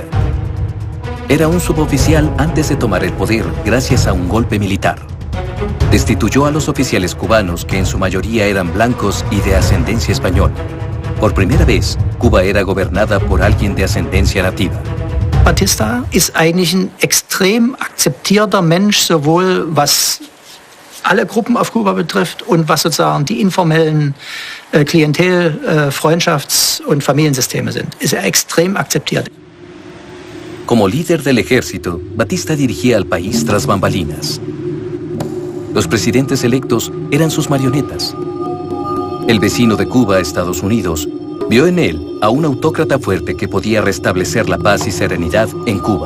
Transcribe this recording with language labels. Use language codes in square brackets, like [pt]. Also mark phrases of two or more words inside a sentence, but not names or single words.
[es] Era un suboficial antes de tomar el poder gracias a un golpe militar. Destituyó a los oficiales cubanos, que en su mayoría eran blancos y de ascendencia española. Por primera vez, Cuba era gobernada por alguien de ascendencia nativa. [de] Batista ist eigentlich ein extrem akzeptierter Mensch, sowohl was alle Gruppen auf Kuba betrifft und was sozusagen die informellen Klientel-, Freundschafts- und Familiensysteme sind. Ist er extrem akzeptiert. [es] Como líder del ejército, Batista dirigía al país tras bambalinas. Los presidentes electos eran sus marionetas. El vecino de Cuba, Estados Unidos, vio en él a un autócrata fuerte que podía restablecer la paz y serenidad en Cuba.